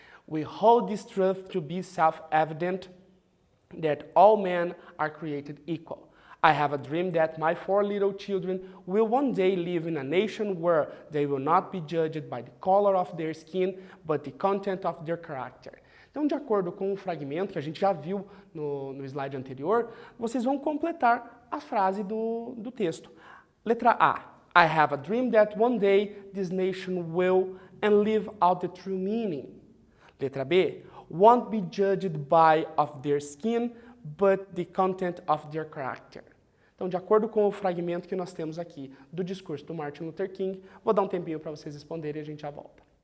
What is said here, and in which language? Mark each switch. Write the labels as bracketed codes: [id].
[en] We hold this truth to be self-evident that all men are created equal. I have a dream that my 4 little children will one day live in a nation where they will not be judged by the color of their skin, but the content of their character. [pt] Então, de acordo com o fragmento que a gente já viu no slide anterior, vocês vão completar a frase do texto. Letra A. [en] I have a dream that one day this nation will and live out the true meaning. [pt] Letra B. [en] Won't be judged by of their skin, but the content of their character. [pt] Então, de acordo com o fragmento que nós temos aqui do discurso do Martin Luther King, vou dar um tempinho para vocês responderem e a gente já volta.